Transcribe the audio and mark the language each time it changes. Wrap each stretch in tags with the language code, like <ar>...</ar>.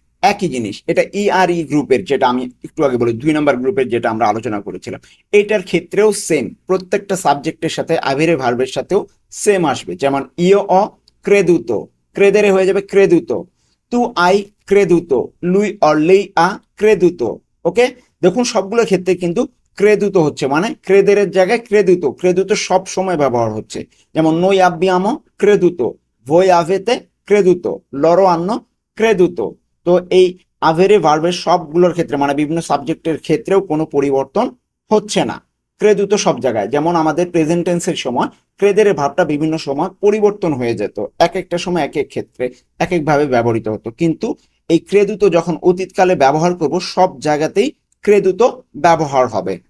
<bn>একই জিনিস, এটা ই আর ই গ্রুপের, যেটা আমি একটু আগে বলি 2 নম্বর গ্রুপের যেটা আমরা আলোচনা করেছিলাম, এটার ক্ষেত্রেও সেম, প্রত্যেকটা সাবজেক্টের সাথে আভেরে ভার্বের সাথেও সেম আসবে। যেমন</bn> <it>ইও অ ক্রেদুতো,</it> <bn>ক্রেদেরে হয়ে যাবে ক্রেদুতো,</bn> <it>তু আই ক্রেদুতো, লুই অর লেই আ ক্রেদুতো।</it> <bn>ওকে, দেখুন সবগুলো ক্ষেত্রে কিন্তু ক্রেদুতো হচ্ছে, মানে ক্রেদেরের জায়গায় ক্রেদুতো, ক্রেদুতো সব সময় ব্যবহার হচ্ছে।</bn> <it>যেমন noi abbiamo creduto, voi avete creduto, loro hanno creduto।</it> <bn>তো এই আভেরে ভার্বের সবগুলোর ক্ষেত্রে মানে বিভিন্ন সাবজেক্টের ক্ষেত্রেও কোনো পরিবর্তন হচ্ছে না, ক্রেদুতো সব জায়গায়। যেমন আমাদের প্রেজেন্ট টেন্সের সময় ক্রেদেরের ভাবটা বিভিন্ন সময় পরিবর্তন হয়ে যেত, এক একটা সময় এক এক ক্ষেত্রে এক একভাবে ব্যবহৃত হতো, কিন্তু এই ক্রেদুতো যখন অতীতকালে ব্যবহার করব সব জায়গাতেই ক্রেদুতো ব্যবহার হবে।</bn>